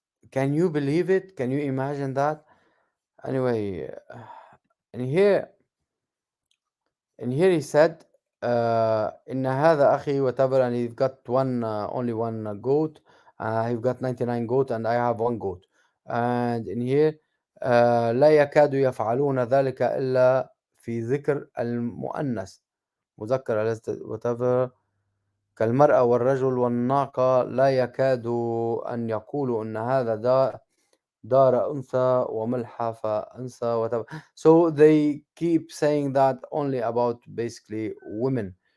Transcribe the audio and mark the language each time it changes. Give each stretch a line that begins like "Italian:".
English: Can you believe it? Can you imagine that? Anyway, and here he said,
Arabic: إن هذا أخي,
English: whatever, and he's got only one goat. He's got 99 goat, and I have one goat. And in here,
Arabic: لا يكاد يفعلون ذلك إلا في ذكر المؤنث مذكر whatever كالمرأة والرجل والناقة لا يكاد أن يقولوا إن هذا دار أنثى وملحف أنثى whatever.
English: So they keep saying that only about basically women.